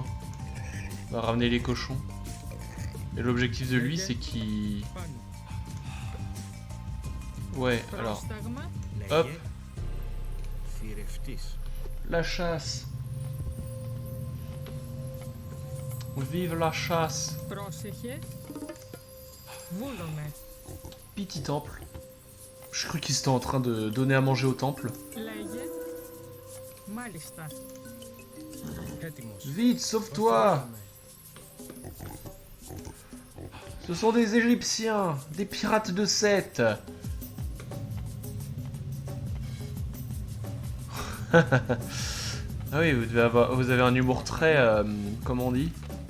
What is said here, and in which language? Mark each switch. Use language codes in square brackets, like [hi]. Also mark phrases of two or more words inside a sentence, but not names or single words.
[fr] On va ramener les cochons. Et l'objectif de lui, c'est qu'il... Ouais, alors... Hop. La chasse. Vive la chasse. [el] Πρόσεχε. Βούλομαι. [fr] Petit temple. Je crois qu'ils étaient en train de donner à manger au temple. [el] Λέγε. Μάλιστα. Έτοιμος. [fr] Vite, sauve-toi! Ce sont des Égyptiens, des pirates de Seth. Ah oui, vous avez un humour très, comment on dit?